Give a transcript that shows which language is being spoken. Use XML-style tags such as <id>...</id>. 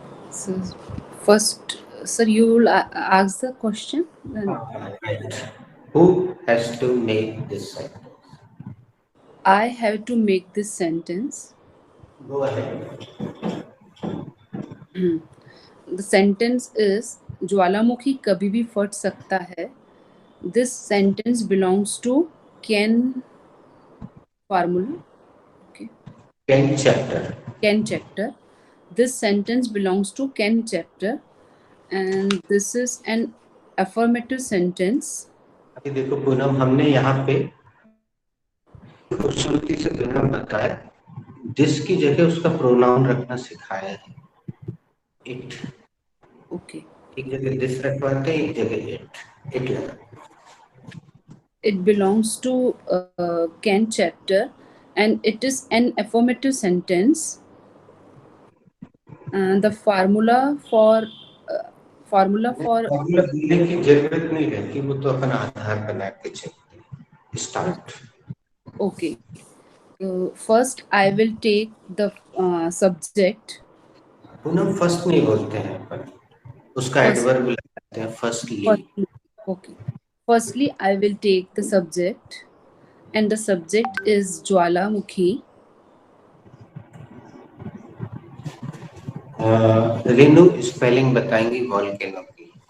<en>So first, sir, you will ask the question. Then Who has to make this sentence? I have to make this sentence. Go ahead. The sentence is</en> <hi>ज्वालामुखी कभी भी फट सकता है.</hi> <en>This sentence belongs to Ken formula. Okay. Ken chapter. Ken chapter. This sentence belongs to Ken chapter, and this is an affirmative sentence.</en> <hi>अभी देखो पूनम, हमने यहाँ पे खूबसूरती से पूनम बताया, दिस की जगह उसका प्रोनाउन रखना सिखाया है, इट।</hi> <en>Okay.</en> <hi>एक जगह दिस रखवाते हैं, एक जगह इट लगा।</hi> <en>It belongs to Ken chapter, and it is an affirmative sentence. The formula for</en> <hi>formula बोलने की जरूरत नहीं रहती, वो तो अपना आधार बना के चलते।</hi> <en>Start. Okay. First, I will take the subject.</en> <hi>Poonam first नहीं बोलते हैं अपन, उसका</hi> <en>First.</en> <hi>एडवर्ब लगाते हैं firstly.</hi> <en>Firstly, okay. Firstly, I will take the subject, and the subject is Jwalamukhi.</en> <hi>Renu spelling बताएंगी वॉल्केनो की?</hi>